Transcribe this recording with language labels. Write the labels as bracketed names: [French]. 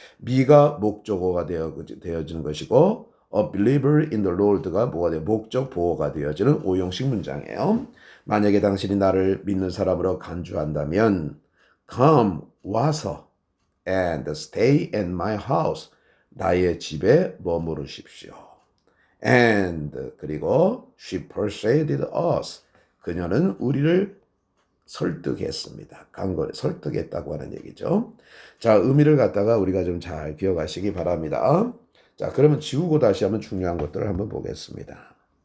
[Korean] 미가 목적어가 되어지는 것이고 [English] a believer in the Lord [Korean] 가 뭐가 돼요? 목적 보어가 되어지는 오형식 문장이에요. 만약에 당신이 나를 믿는 사람으로 간주한다면 come 와서 [English] and stay in my house [Korean] 나의 집에 머무르십시오. [English] And [Korean] 그리고 [English] she persuaded us. [Korean] 그녀는 우리를 설득했습니다. 강권에 설득했다고 하는 얘기죠. 자, 의미를 갖다가 우리가 좀 잘 기억하시기 바랍니다. 자, 그러면 지우고 다시 한번 중요한 것들을 한번 보겠습니다.